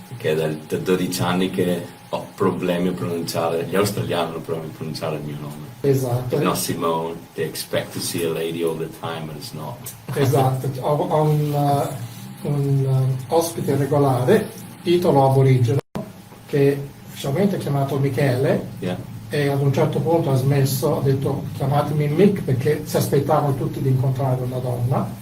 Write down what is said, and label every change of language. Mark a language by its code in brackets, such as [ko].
[it] Perché da 12 anni che ho problemi a pronunciare, gli australiani hanno problemi a pronunciare il mio nome. Esatto. [en] It's not Simone, they expect to see a lady all the time, but it's not. [it] Esatto, ho un ospite regolare, italo aborigeno, che ufficialmente è chiamato Michele, [en] Yeah. [it] e ad un certo punto ha smesso, ha detto chiamatemi Mick perché si aspettavano tutti di incontrare una donna,